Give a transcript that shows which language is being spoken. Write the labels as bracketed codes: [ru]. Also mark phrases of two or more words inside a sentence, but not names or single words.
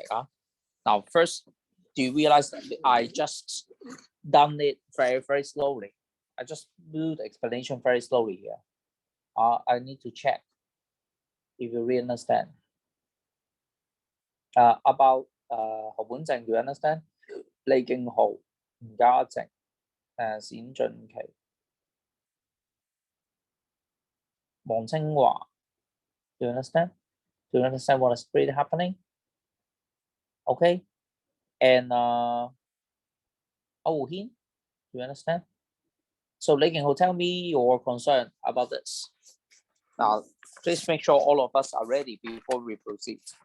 [en] Now, first, do you realize that I just done it very slowly? I just do the explanation very slowly here. I need to check if you really understand. About 何本靜, do you understand? 李敬浩、吳家靜、冼俊琪、黃清華, do you understand? Do you understand what is really happening? Okay, and Wu Hin, do you understand? So Lei King Ho, tell me your concern about this. Now, please make sure all of us are ready before we proceed.